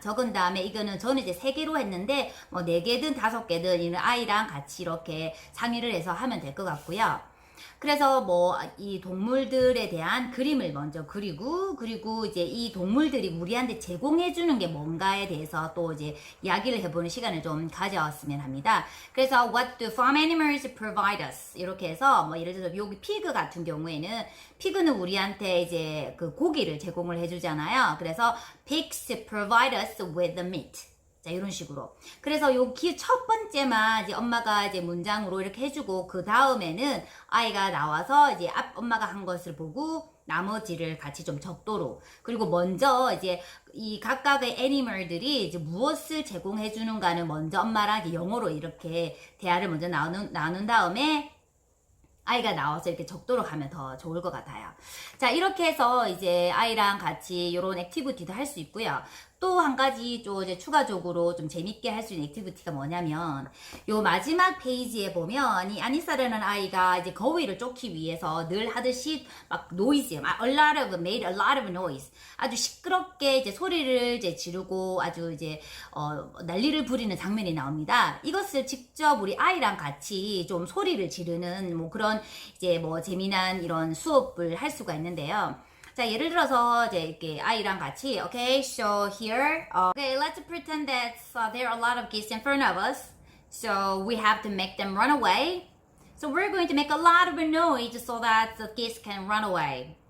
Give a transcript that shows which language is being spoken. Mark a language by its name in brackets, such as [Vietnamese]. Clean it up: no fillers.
[Korean] 적은 다음에 이거는 저는 이제 3개로 했는데 뭐 4개든 5개든 이는 아이랑 같이 이렇게 상의를 해서 하면 될 것 같고요. 그래서 뭐 이 동물들에 대한 그림을 먼저 그리고 이제 이 동물들이 우리한테 제공해 주는 게 뭔가에 대해서 또 이제 이야기를 해보는 시간을 좀 가져왔으면 합니다. [English] 그래서 what do farm animals provide us? [Korean] 이렇게 해서 뭐 예를 들어서 여기 피그 같은 경우에는 피그는 우리한테 이제 그 고기를 제공을 해주잖아요. [English] 그래서 pigs provide us with the meat. [Korean] 자, 이런 식으로. 그래서 여기 첫 번째만 이제 엄마가 이제 문장으로 이렇게 해주고, 그 다음에는 아이가 나와서 이제 엄마가 한 것을 보고, 나머지를 같이 좀 적도록. 그리고 먼저 이제 이 각각의 애니멀들이 이제 무엇을 제공해 주는가는 먼저 엄마랑 이제 영어로 이렇게 대화를 먼저 나눈 다음에 아이가 나와서 이렇게 적도록 하면 더 좋을 것 같아요. 자, 이렇게 해서 이제 아이랑 같이 이런 액티비티도 할 수 있고요. 또 한 가지 좀 이제 추가적으로 좀 재밌게 할 수 있는 액티비티가 뭐냐면 요 마지막 페이지에 보면 이 아니사라는 아이가 이제 거위를 쫓기 위해서 늘 하듯이 막 노이즈, [English] made a lot of noise. [Korean] 아주 시끄럽게 이제 소리를 이제 지르고 아주 이제 난리를 부리는 장면이 나옵니다. 이것을 직접 우리 아이랑 같이 좀 소리를 지르는 뭐 그런 이제 뭐 재미난 이런 수업을 할 수가 있는데요. 자, 예를 들어서 이제 이렇게 아이랑 같이 [English] okay, so here, okay, let's pretend that there are a lot of geese in front of us. So we have to make them run away. So we're going to make a lot of a noise so that the geese can run away.